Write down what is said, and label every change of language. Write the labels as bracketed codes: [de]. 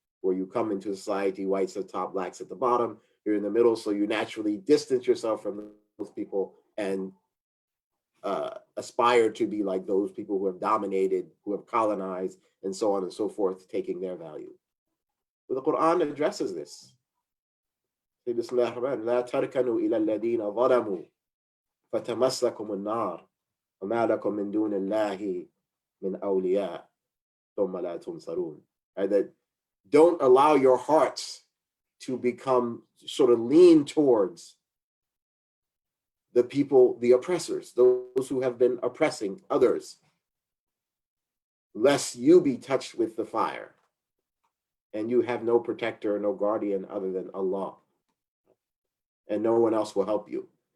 [en] Where you come into society, whites at the top, blacks at the bottom, you're in the middle, so you naturally distance yourself from those people and aspire to be like those people who have dominated, who have colonized, and so on and so forth, taking their value. But the Quran addresses this. [ar] بسم الله الرحمن الرحيم لا تركنوا إلى الذين ظلموا فتمسكم النار وما لكم من دون الله من أولياء ثم لا تنصرون. [en] That don't allow your hearts to become sort of lean towards the people, the oppressors, those who have been oppressing others, lest you be touched with the fire and you have no protector, no guardian other than Allah, and no one else will help you.